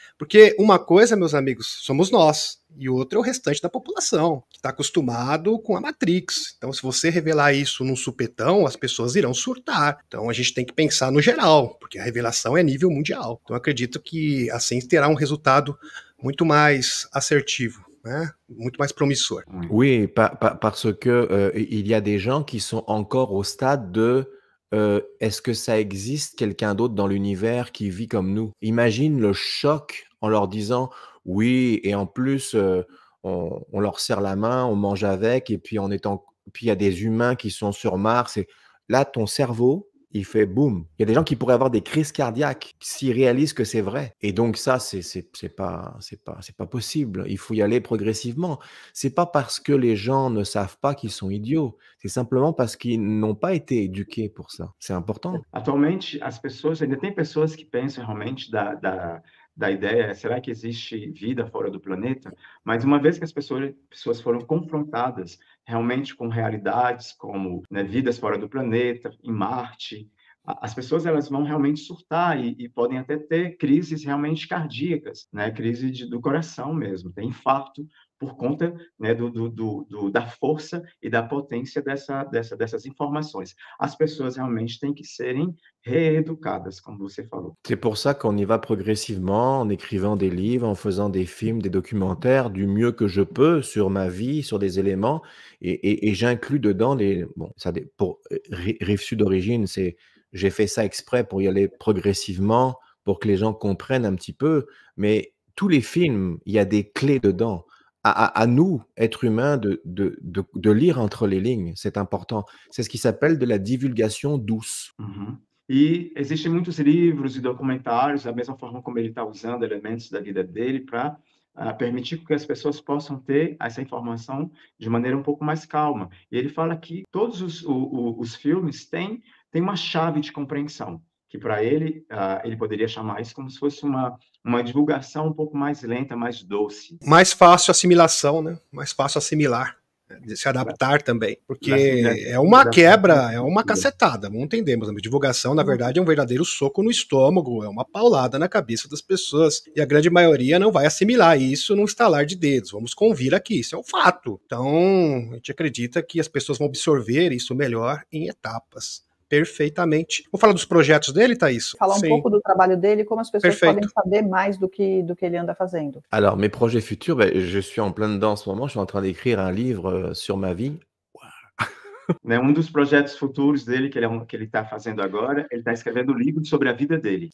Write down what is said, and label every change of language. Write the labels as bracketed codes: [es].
[pt] Porque uma coisa, meus amigos, somos nós, e outra é o restante da população, que está acostumado com a Matrix. Então, se você revelar isso num supetão, as pessoas irão surtar. Então, a gente tem que pensar no geral, porque a revelação é nível mundial. Então, eu acredito que assim terá um resultado muito mais assertivo, né? Muito mais promissor. [fr] Oui, parce que il y a des gens qui sont encore au stade de est-ce que ça existe quelqu'un d'autre dans l'univers qui vit comme nous? Imagine le choc en leur disant oui, et en plus on leur serre la main, on mange avec, et puis puis il y a des humains qui sont sur Mars. Et là, ton cerveau, il fait boum. Il y a des gens qui pourraient avoir des crises cardiaques s'ils réalisent que c'est vrai. Et donc ça, c'est pas possible. Il faut y aller progressivement. C'est pas parce que les gens ne savent pas qu'ils sont idiots. C'est simplement parce qu'ils n'ont pas été éduqués pour ça. C'est important. [pt] Atualmente, as pessoas, ainda tem pessoas que pensam realmente da ideia, será que existe vida fora do planeta? Mas uma vez que as pessoas foram confrontadas realmente com realidades como, né, vidas fora do planeta, em Marte, as pessoas elas vão realmente surtar e podem até ter crises realmente cardíacas, né, crise do coração mesmo, tem infarto por conta, né, da força e da potência dessas informações. As pessoas realmente têm que serem reeducadas, comme você falou. [fr] C'est pour ça qu'on y va progressivement, en écrivant des livres, en faisant des films, des documentaires, du mieux que je peux sur ma vie, sur des éléments, et j'inclus dedans les... Bon, pour Rive Sud d'origine, j'ai fait ça exprès pour y aller progressivement, pour que les gens comprennent un petit peu, mais tous les films, il y a des clés dedans. À nous, êtres humains, de lire entre les lignes, c'est important. C'est ce qui s'appelle de la divulgation douce. Uhum. [pt] E existem muitos livros e documentários, da mesma forma como ele está usando elementos da vida dele para permitir que as pessoas possam ter essa informação de maneira um pouco mais calma. E ele fala que todos os filmes têm uma chave de compreensão, que para ele, ele poderia chamar isso como se fosse uma divulgação um pouco mais lenta, mais doce. Mais fácil assimilação, né? Mais fácil assimilar. De se adaptar também, porque é uma quebra, é uma cacetada, não entendemos. A divulgação, na verdade, é um verdadeiro soco no estômago, é uma paulada na cabeça das pessoas, e a grande maioria não vai assimilar isso num estalar de dedos. Vamos convir aqui, isso é um fato. Então, a gente acredita que as pessoas vão absorver isso melhor em etapas. Perfeitamente. Vamos falar dos projetos dele, Thaís? Falar um pouco do trabalho dele, como as pessoas Perfeito. podem saber mais do que ele anda fazendo. [fr] Alors, mes projets futurs, je suis en plein dedans en ce moment. Je suis en train d'écrire un livre sur ma vie. [pt] Né, dos projetos futuros dele, que ele está fazendo agora, ele está escrevendo um livro sobre a vida dele.